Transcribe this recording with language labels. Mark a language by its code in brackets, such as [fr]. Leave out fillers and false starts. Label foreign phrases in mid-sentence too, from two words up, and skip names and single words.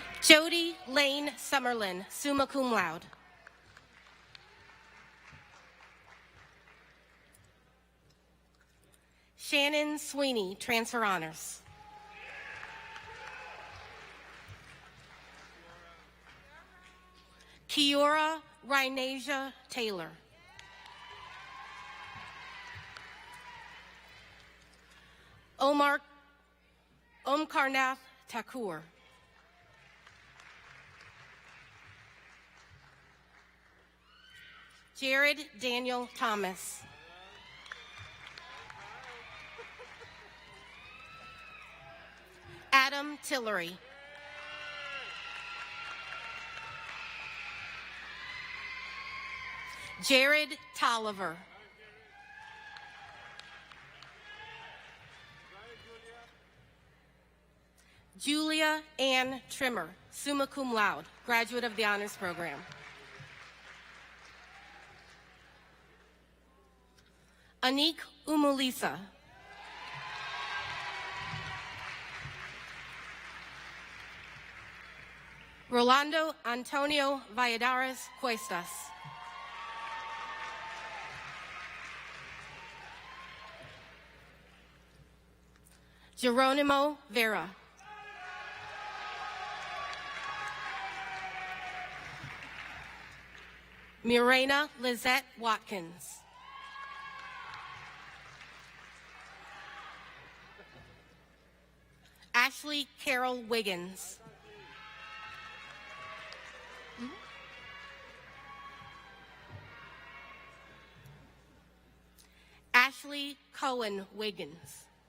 [en] Jody Lane Summerlin, [la] summa cum laude. [en] Shannon Sweeney, transfer honors. Kiora Rhinasia Taylor. Omkarnath Thakur. Jared Daniel Thomas. Adam Tillery. Jared Tolliver. Julia Ann Trimmer, [la] summa cum laude, [en] graduate of the honors program. Anik Umulisa. Rolando Antonio Valladares Cuestas. Geronimo Vera. Mirena Lizette Watkins. Ashley Carol Wiggins. Ashley Cohen Wiggins.